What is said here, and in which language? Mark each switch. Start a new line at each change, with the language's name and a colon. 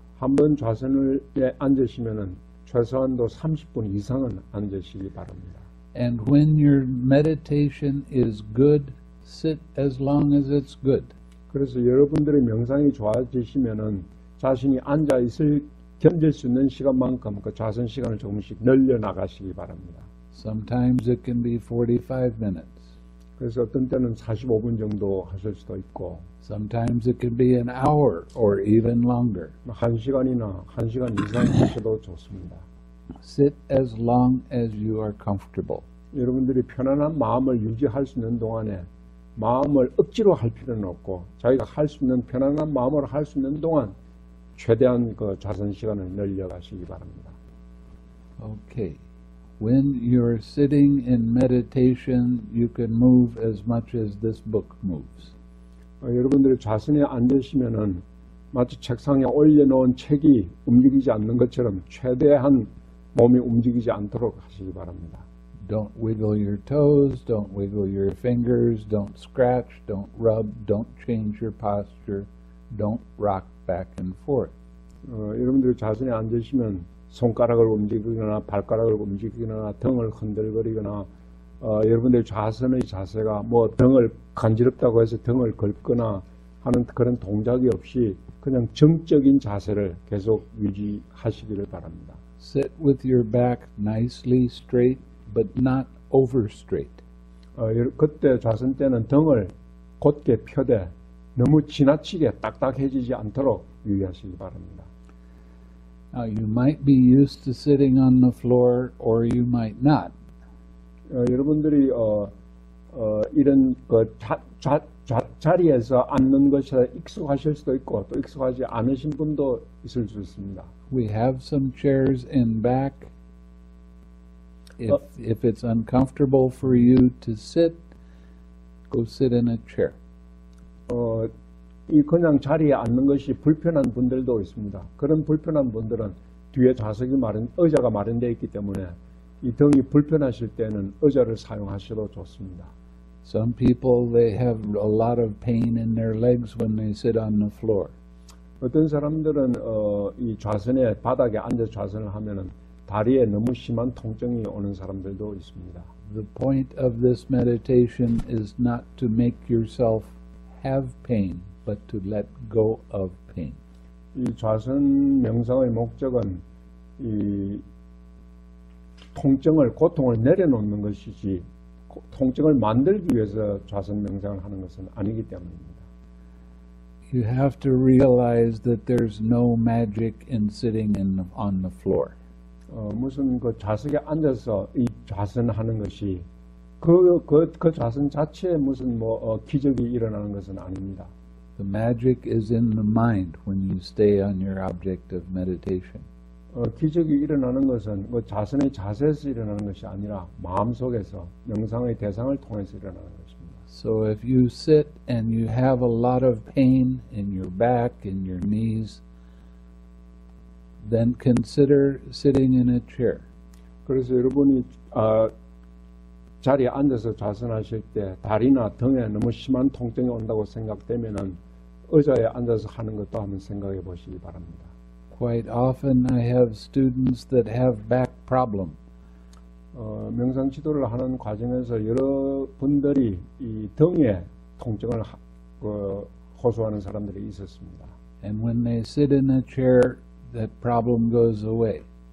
Korean: 한번 좌선에 앉으시면은 최소한도 30분 이상은 앉으시기 바랍니다.
English: And when your meditation is good, sit as long as it's good.
Korean: 그래서 여러분들의 명상이 좋아지시면은 자신이 앉아 있을 견딜 수 있는 시간만큼 그 좌선 시간을 조금씩 늘려 나가시기 바랍니다.
English: Sometimes it can be 45 minutes.
Korean: 그래서 어떤 때는 45분 정도 하실 수도 있고
English: Sometimes it can be an hour or even longer.
Korean: 1시간이나 1시간 이상 하셔도 좋습니다.
English: Sit as long as you are comfortable.
Korean: 여러분들이 편안한 마음을 유지할 수 있는 동안에 마음을 억지로 할 필요는 없고 자기가 할 수 있는 편안한 마음으로 할 수 있는 동안 최대한 그 좌선 시간을 늘려가시기 바랍니다.
English: Okay. When you're sitting in meditation, you can move as much as this book moves.
Korean: 여러분들이 좌선에 앉으시면은 마치 책상에 올려놓은 책이 움직이지 않는 것처럼 최대한 몸이 움직이지 않도록 하시기 바랍니다.
English: Don't wiggle your toes, don't wiggle your fingers, don't scratch, don't rub, don't change your posture, don't rock back and forth.
Korean: 여러분들이 좌선에 앉으시면 손가락을 움직이거나 발가락을 움직이거나 등을 흔들거리거나 여러분들의 좌선의 자세가 뭐 등을 간지럽다고 해서 등을 긁거나 하는 그런 동작이 없이 그냥 정적인 자세를 계속 유지하시기를 바랍니다.
English: Sit with your back nicely straight, but not over straight.
Korean: 그때 좌선 때는 등을 곧게 펴되 너무 지나치게 딱딱해지지 않도록 유의하시기 바랍니다.
English: Now, you might be used to sitting on the floor, or you might not.
Korean: 여러분들이 이런 그 자리에서 앉는 것에 익숙하실 수도 있고 또 익숙하지 않으신 분도 있을 수 있습니다.
English: We have some chairs in back. If it's uncomfortable for you to sit, go sit in a chair.
Korean: 이 그냥 자리에 앉는 것이 불편한 분들도 있습니다. 그런 불편한 분들은 뒤에 좌석이 의자가 마련되어 있기 때문에 이 등이 불편하실 때는 의자를 사용하셔도 좋습니다.
English: Some people, they have a lot of pain in their legs when they sit on the floor.
Korean: 어떤 사람들은 이 좌선에 바닥에 앉아 좌선을 하면은 다리에 너무 심한 통증이 오는 사람들도 있습니다.
English: The point of this meditation is not to make yourself have pain, but to let go of pain.
Korean: 이 좌선 명상의 목적은 이 통증을, 고통을 내려놓는 것이지 통증을 만들기 위해서 좌선 명상을 하는 것은 아니기 때문입니다.
English: You have to realize that there's no magic in sitting on the floor.
Korean: 무슨 그 좌석에 앉아서 이 좌선하는 것이 그 좌선 자체에 무슨 기적이 일어나는 것은 아닙니다.
English: The magic is in the mind when you stay on your object of meditation.
Korean: 기적이 일어나는 것은 그 자선의 자세에서 일어나는 것이 아니라 마음속에서 명상의 대상을 통해서 일어나는 것입니다.
English: So if you sit and you have a lot of pain in your back, in your knees, then consider sitting in a chair.
Korean: 그래서 여러분이 자리에 앉아서 좌선하실 때 다리나 등에 너무 심한 통증이 온다고 생각되면은 의자에 앉아서 하는 것도 한번 생각해 보시기 바랍니다.
English: Quite often I have students that have back problem.
Korean: 명상 지도를 하는 과정에서 여러분들이 이 등에 통증을 호소하는 사람들이 있었습니다.
English: And when they sit in a chair, that problem goes away.